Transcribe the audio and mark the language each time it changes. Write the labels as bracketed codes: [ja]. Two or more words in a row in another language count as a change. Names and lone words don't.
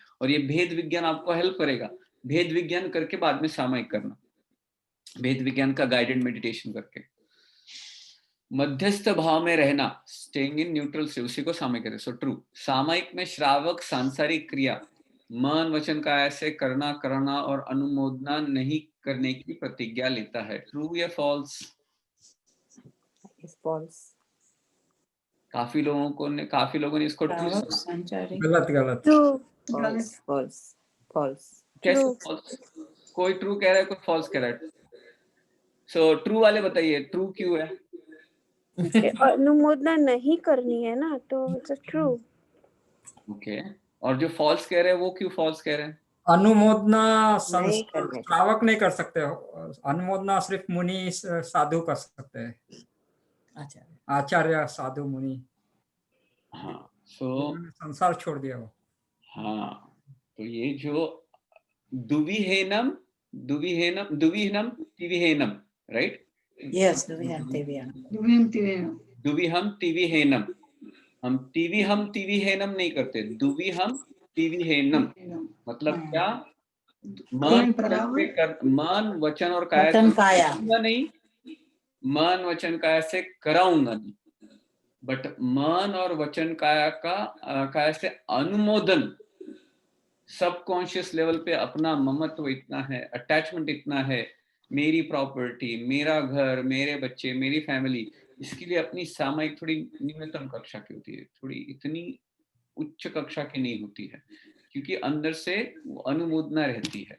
[hi] और ये भेद विज्ञान आपको हेल्प करेगा. भेद विज्ञान करके बाद में सामायिक करना, भेद विज्ञान का [en] guided meditation [hi] करके. मध्यस्थ भाव में रहना, [en] staying in neutral [hi] से, उसी को सामायिक कहते हैं. [en] so true. [hi] सामायिक में श्रावक सांसारिक क्रिया, मन वचन का ऐसे करना, करना और अनुमोदना नहीं करने की प्रतिज्ञा लेता है. ट्रू या फॉल्स? [en] It's false. [hi] काफी लोगों ने इसको ट्रू. गलत गलत. [en] True. False. False. False. [hi] कैसे [en] True. false? [hi] कोई ट्रू कह रहा है, कोई फॉल्स कह रहा है. सो ट्रू वाले बताइए, ट्रू क्यों है? अनुमोदना नहीं करनी है ना, तो [en] it's true. [hi] ओके. और जो फॉल्स कह रहे हैं वो क्यों फॉल्स कह रहे हैं? अनुमोदना नहीं करने का. श्रावक नहीं कर सकते. अनुमोदना सिर्फ मुनि साधु कर सकते हैं. आचार्य साधु मुनि. हाँ. सो संसार छोड़ दिया वो. हाँ. तो ये जो [pra] दुविहीनम तिविहीनम, [hi] राइट? Yes, Duviham Devyam. [pra] दुविहम तिविहीनम. [hi] हम तिविहीनम नहीं करते. [pra] दुविहम तिविहेनम [hi] मतलब क्या? कोई बराबर मन वचन और काया वचन से काया। करूंगा नहीं, मन वचन काया से कराऊंगा नहीं, बट मन और वचन काया से अनुमोदन, [en] subconscious level [hi] पे अपना ममत्व इतना है, अटैचमेंट इतना है, मेरी प्रॉपर्टी, मेरा घर, मेरे बच्चे, मेरी फैमिली, इसके लिए अपनी सामायिक थोड़ी न्यूनतम कक्षा की होती है, थोड़ी इतनी उच्च कक्षा की नहीं होती है, क्योंकि अंदर से वो अनुमोदना रहती है।